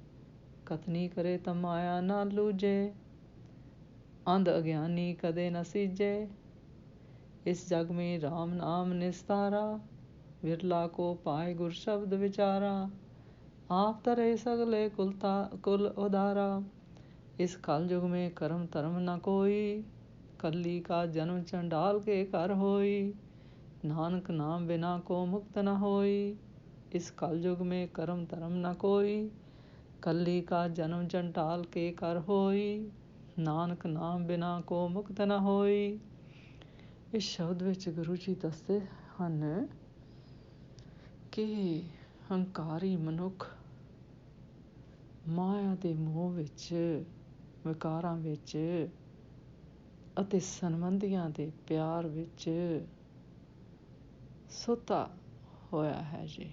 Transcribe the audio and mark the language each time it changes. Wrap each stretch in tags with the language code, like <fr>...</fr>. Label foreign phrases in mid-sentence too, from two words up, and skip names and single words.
<pa>ਕਥਨੀ ਕਰੇ ਤਾਂ ਮਾਇਆ ਨਾ ਲੂਝੇ, ਅੰਧ ਅਗਿਆਨੀ ਕਦੇ ਨ ਸੀਝੇ। ਇਸ ਜਗ ਮੇਂ ਰਾਮ ਨਾਮ ਨਿਸਤਾਰਾ, ਵਿਰਲਾ ਕੋ ਪਾਏ ਗੁਰ ਸ਼ਬਦ ਵਿਚਾਰਾ। ਆਪ ਤਰੇ ਸਗਲੇ ਕੁਲ ਉਦਾਰਾ, ਇਸ ਕਲ</pa> <hi>युग में करम धर्म न कोई। कली का जन्म चंडाल के घर होई, नानक नाम बिना को मुक्त न होई। इस कल युग में करम धर्म न कोई, कली का जन्म चंडाल के घर होई। नानक नाम बिना को मुक्त न होई।</hi> <pa>ਇਸ ਸ਼ਬਦ ਵਿੱਚ ਗੁਰੂ ਜੀ ਦੱਸਦੇ ਹਨ ਕਿ ਹੰਕਾਰੀ ਮਨੁੱਖ ਮਾਇਆ ਦੇ ਮੋਹ ਵਿੱਚ, ਵਿਕਾਰਾਂ ਵਿੱਚ ਅਤੇ ਸੰਬੰਧੀਆਂ ਦੇ ਪਿਆਰ ਵਿੱਚ ਸੁੱਤਾ ਹੋਇਆ ਹੈ ਜੀ।</pa>